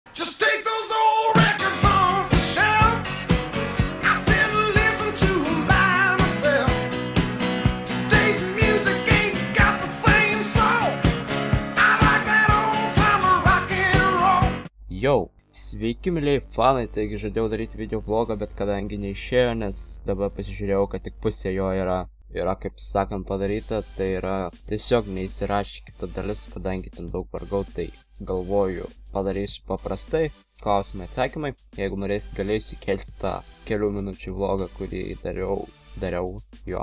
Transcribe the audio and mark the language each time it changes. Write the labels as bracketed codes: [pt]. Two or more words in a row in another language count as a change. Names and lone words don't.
[en] Just take those old records off the shelf. I sit and listen to them by myself. Today's music ain't got the same soul. I like that old time rock and roll. [lt] Jau, sveiki mėlyjei fanai, taigi žadėjau daryti video vlogą, bet kadangi neišėjo, nes dabar pasižiūrėjau, kad tik pusė jo yra kaip sakant padaryta, tai yra tiesiog neįsirašė kita dalis, kadangi ten daug vargau, tai galvoju padarysiu paprastai, klausimai atsakymai, jeigu norėsit galėsiu įkelti tą kelių minučių vlogą, kurį dariau jo.